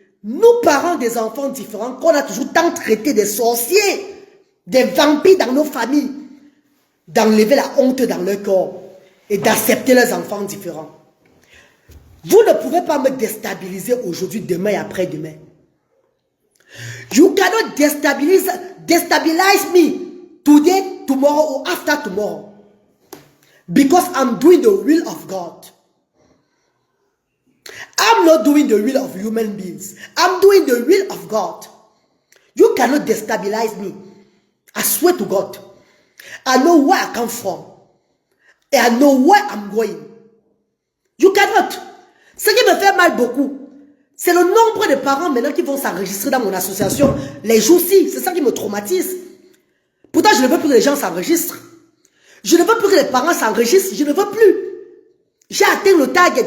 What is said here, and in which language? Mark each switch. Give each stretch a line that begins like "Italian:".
French: Nous, parents des enfants différents, qu'on a toujours tant traité des sorciers, des vampires dans nos familles, d'enlever la honte dans leur corps et d'accepter leurs enfants différents. Vous ne pouvez pas me déstabiliser aujourd'hui, demain et après-demain.
English: You cannot destabilize me today, tomorrow, or after tomorrow. Because I'm doing the will of God. I'm not doing the will of human beings. I'm doing the will of God. You cannot destabilize me. I swear to God. I know where I come from. And I know where I'm going. You cannot.
French: Ce qui me fait mal beaucoup, c'est le nombre de parents maintenant qui vont s'enregistrer dans mon association les jours-ci. C'est ça qui me traumatise. Pourtant, je ne veux plus que les gens s'enregistrent. Je ne veux plus que les parents s'enregistrent. Je ne veux plus. J'ai atteint le target.